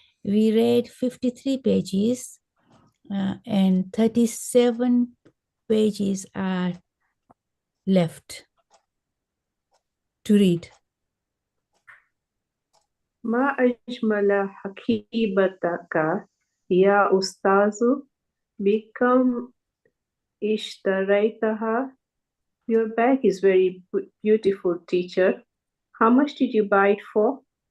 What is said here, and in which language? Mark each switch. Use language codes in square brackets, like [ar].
[en] We read 53 pages and 37 pages are left to read. [ar] ما أجمل حكيبتك يا أستاذ بكم اشتريتها. [en] Your bag is very beautiful, teacher. How much did you buy it for?